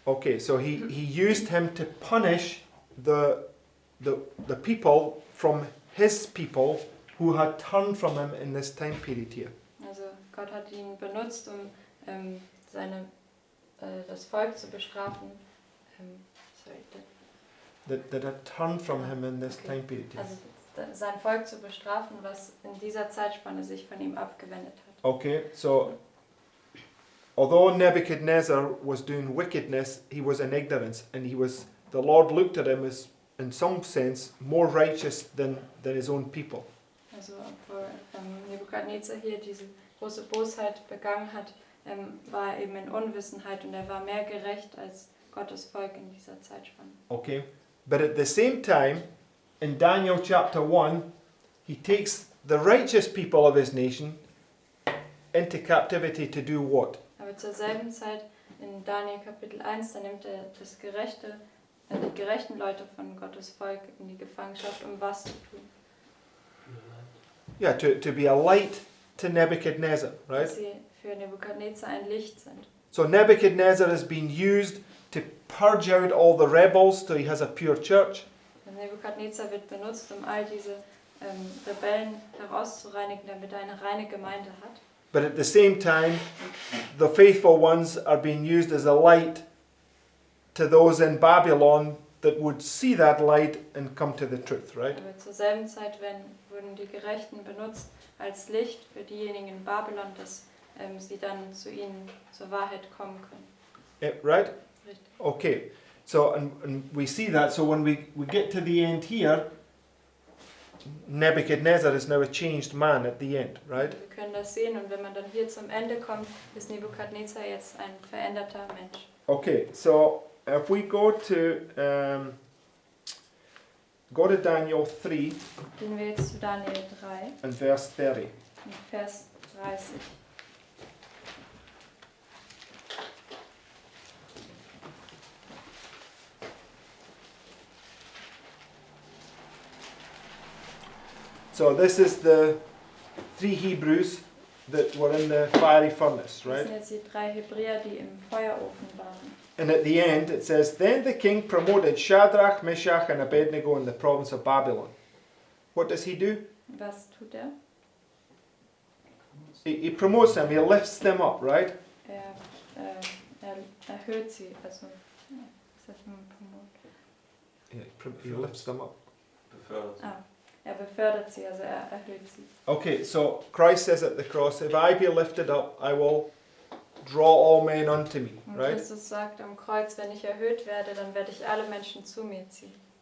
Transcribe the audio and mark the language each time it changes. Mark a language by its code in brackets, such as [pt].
[en] Okay, so he used him to punish the people from his people who had turned from him in this time period here. [de] Also Gott hat ihn benutzt, um das Volk zu bestrafen. [en] That had turned from him in this time period here. [de] Also sein Volk zu bestrafen, was in dieser Zeitspanne sich von ihm abgewendet hat. [en] Okay, so although Nebuchadnezzar was doing wickedness, he was in ignorance, and the Lord looked at him as, in some sense, more righteous than his own people. [de] Also obwohl Nebukadnezar hier diese große Bosheit begangen hat, war er eben in Unwissenheit und er war mehr gerecht als Gottes Volk in dieser Zeitspanne. [en] Okay, but at the same time, in Daniel chapter 1, he takes the righteous people of his nation into captivity to do what? [de] Aber zur selben Zeit in Daniel Kapitel 1, da nimmt er die gerechten Leute von Gottes Volk in die Gefangenschaft, um was zu tun? [en] Yeah, to be a light to Nebuchadnezzar, right? [de] Dass sie für Nebukadnezar ein Licht sind. [en] So Nebuchadnezzar has been used to purge out all the rebels so he has a pure church. [de] Nebukadnezar wird benutzt, um all diese Rebellen herauszureinigen, damit er eine reine Gemeinde hat. [en] But at the same time, the faithful ones are being used as a light to those in Babylon that would see that light and come to the truth, right? [de] Aber zur selben Zeit wurden die Gerechten benutzt als Licht für diejenigen in Babylon, dass sie dann zu ihnen zur Wahrheit kommen können. [en] Yeah, right? [de] Richtig. [en] Okay. So, and we see that. So when we get to the end here, Nebuchadnezzar is now a changed man at the end, right? [de] Wir können das sehen und wenn man dann hier zum Ende kommt, ist Nebukadnezar jetzt ein veränderter Mensch. [en] Okay, so if we go to Daniel 3 [de] Gehen wir jetzt zu Daniel 3 [en] and verse 30. [de] und Vers 30. [en] So this is the 3 Hebrews that were in the fiery furnace, [de] Das [en] right? [de] sind jetzt die 3 Hebräer, die im Feuerofen waren. [en] And at the end it says, Then the king promoted Shadrach, Meshach and Abednego in the province of Babylon. What does he do? [de] Was tut er? [en] He promotes them, he lifts them up, right? [de] Er erhöht sie. Also, ist das ein Promote? [en] Yeah, he lifts them up. [de] Er befördert sie, also er erhöht sie. [en] Okay, so Christ says at the cross, If I be lifted up, I will draw all men unto me, [de] Und [en] right? [de] Christus sagt am Kreuz, wenn ich erhöht werde, dann werde ich alle Menschen zu mir ziehen.